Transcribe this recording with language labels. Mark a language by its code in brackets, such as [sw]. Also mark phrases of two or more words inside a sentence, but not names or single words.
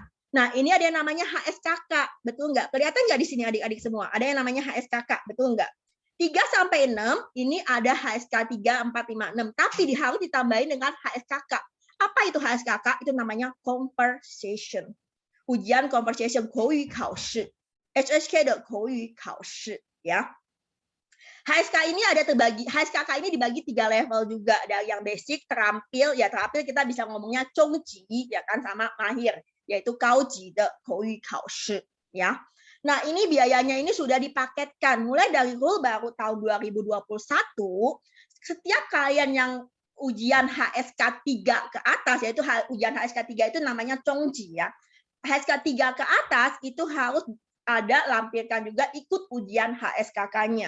[id] Nah ini ada yang namanya HSKK, betul nggak? Kelihatan nggak di sini adik-adik semua? Ada yang namanya HSKK, betul nggak? 3-6 ini ada HSK 3, 4, 5, 6, tapi harus ditambahin dengan HSKK. Apa itu HSKK? Itu namanya conversation. Ujian conversation [zh] 口语考试 HSK 的口语考试 [id] ya. HSK ini HSKK ini dibagi 3 level juga. Ada yang basic, terampil, ya terampil kita bisa ngomongnya 中级 ya kan, sama mahir, yaitu [zh] 高级的口语考试 [id] ya. Nah, ini biayanya ini sudah dipaketkan. Mulai dari rule baru tahun 2021, setiap kalian yang ujian HSK 3 ke atas, yaitu ujian HSK 3 itu namanya Chongji ya. HSK 3 ke atas itu harus ada lampirkan juga ikut ujian HSKK-nya.